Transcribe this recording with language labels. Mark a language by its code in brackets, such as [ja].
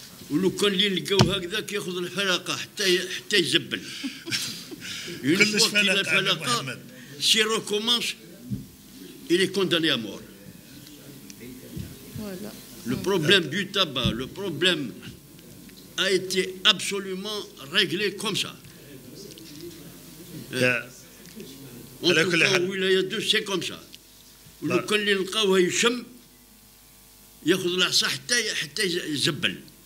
[ar] ولو كان اللي لقاو هكذا كياخذ الحلقه حتى يزبل. [fr] Une fois qu'il a الحلقه, s'il recommence, il est condamné à mort. Voilà. Le problème du tabac, le problème a été absolument réglé comme ça. En tout cas, Wilaya 2, c'est comme ça. [ar] ولو كان اللي لقاوه يشم ياخذ العصا حتى يزبل.